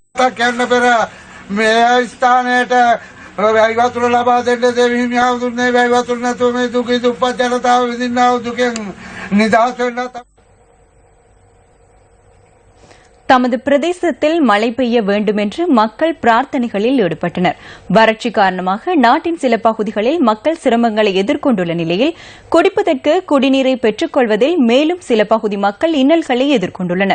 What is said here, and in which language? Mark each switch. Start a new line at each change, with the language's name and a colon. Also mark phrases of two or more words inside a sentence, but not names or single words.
Sinhala: ස්ථානයට වැයිවතුර ලබා දෙන්න දෙවිහිමියා දුන්නේ වැයිවතුර නැතුව මේ දුකී දුප්පත් ජනතාව විඳින්නා වූ දුකෙන් නිදහස් වෙන්න.
Tamil: தமது பிரதேசத்தில் மழை பெய்ய வேண்டும் என்று மக்கள் பிரார்த்தனைகளில் ஈடுபட்டனர். வறட்சி காரணமாக நாட்டின் சில பகுதிகளில் மக்கள் சிரமங்களை எதிர்கொண்டுள்ள நிலையில் குடிப்பதற்கு குடிநீரை பெற்றுக் கொள்வதில் மேலும் சில பகுதி மக்கள் இன்னல்களை எதிர்கொண்டுள்ளனர்.